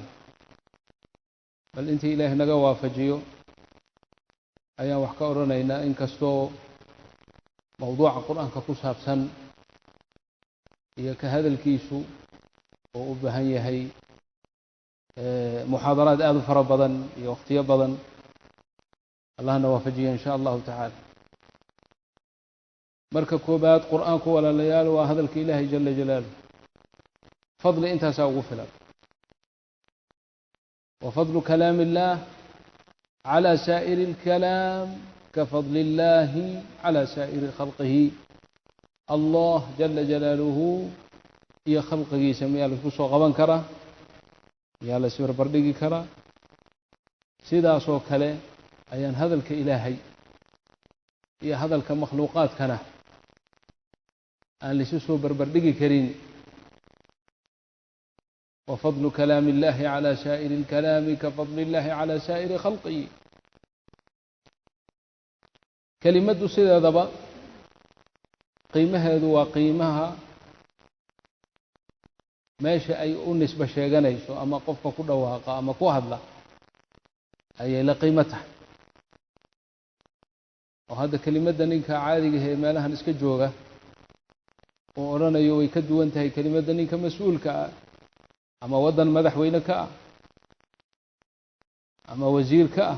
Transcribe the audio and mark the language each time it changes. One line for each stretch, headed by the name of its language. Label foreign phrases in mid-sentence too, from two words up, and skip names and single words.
Somali: bal intii Ilaahay naga waafajiyo ayaan wax ka oranaynaa, inkastoo mawduuca qur-aanka ku saabsan iyo ka hadalkiisu oo u baahan yahay muxaadaraad aad u fara badan iyo waqtiyo badan. allahna waafajiyo
Arabic: إن شاء الله تعالى.
Somali: marka koobaad, qur-aanku walaalayaal waa hadalka ilaahay
Arabic: جل جلاله.
Somali: fadli intaasaa ugu filan.
Arabic: وفضل كلام الله على سائر الكلام كفضل الله على سائر خلقه. الله جل جلاله
Somali: iyo khalqigiisa miyaa laisku soo qaban karaa, miyaa la isbarbardhigi karaa? sidaasoo kale ayaan hadalka ilaahay iyo hadalka makhluuqaadkana aan laisu soo barbardhigi karin.
Arabic: وفضل كلام الله على سائر الكلام كفضل الله على سائر خلقه.
Somali: كلمة sideedaba qiimaheedu waa qiimaha meesha ay u nisba sheeganayso ama qofka ku dhawaaqa ama ku hadla ayay la qiimo tahay. oo hadda kelimadda ninka caadiga ah ee meelahan iska jooga oo oranayo way ka duwan tahay kelimadda ninka mas'uulka ah ama waddan madaxweyne ka ah ama wasiir ka ah.